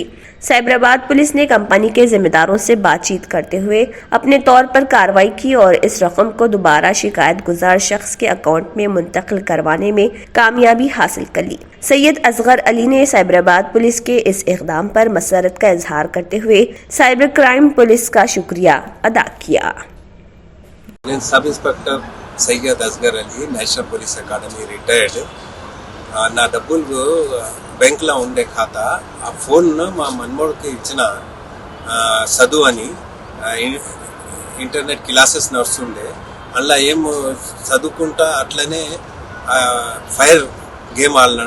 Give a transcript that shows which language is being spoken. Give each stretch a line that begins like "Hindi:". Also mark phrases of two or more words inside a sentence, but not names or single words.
Urdu: سائبرآباد پولیس نے کمپنی کے ذمہ داروں سے بات چیت کرتے ہوئے اپنے طور پر کارروائی کی اور اس رقم کو دوبارہ شکایت گزار شخص کے اکاؤنٹ میں منتقل کروانے میں کامیابی حاصل کر لی۔ سید اصغر علی نے سائبرآباد پولیس کے اس اقدام پر مسرت کا اظہار کرتے ہوئے سائبر کرائم پولیس کا شکریہ ادا کیا۔
English: sub inspector
Telugu: సయ్యద్ అస్గర్ అలీ నేషనల్ పోలీస్ అకాడమీ రిటైర్డ్. నా డబ్బులు బ్యాంక్లో ఉండే ఖాతా ఆ ఫోన్ మా మనమోడికి ఇచ్చిన చదువు అని
English: internet classes
Telugu: నడుస్తుండే. అందులో ఏం చదువుకుంటా అట్లనే
English: fire game
Telugu: ఆడినాడు.